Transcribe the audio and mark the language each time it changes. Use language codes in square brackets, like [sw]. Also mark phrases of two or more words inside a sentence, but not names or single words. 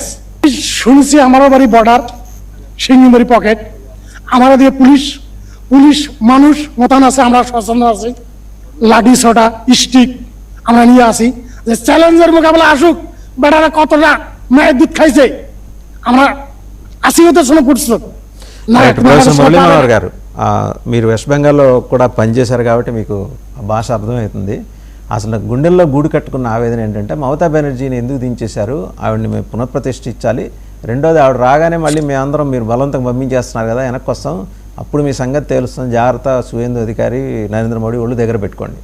[bn] শুনছি আমারও বাড়ি বর্ডার, সিঙ্গিমারি পকেট, আমরা দিয়ে পুলিশ মানুষ মোতায়েন আছে, আমরা সচেতন আছি, লাঠি ছোটা স্টিক আমরা নিয়ে আসি যে চ্যালেঞ্জের মোকাবেলা আসুক। বেটারা কতটা মায়ের দুধ খাইছে আমরা আসি ওদের সঙ্গে প্রস্তুত। [te] ప్రొఫెసర్ మురళీ మనోహర్ గారు, మీరు వెస్ట్ బెంగాల్లో కూడా పనిచేశారు కాబట్టి మీకు భాష అర్థమవుతుంది. అసలు గుండెల్లో గూడు కట్టుకున్న ఆవేదన ఏంటంటే, మమతా బెనర్జీని ఎందుకు దించేశారు, ఆవిడని మేము పునఃప్రతిష్ఠించాలి, రెండోది ఆవిడ రాగానే మళ్ళీ మేమందరం మీరు బలవంతంగా పంపించేస్తున్నారు కదా, వెనక్కి వస్తాం, అప్పుడు మీ సంగతి తెలుస్తుంది, జాగ్రత్త, సువేందు అధికారి, నరేంద్ర మోడీ ఒళ్ళు దగ్గర పెట్టుకోండి.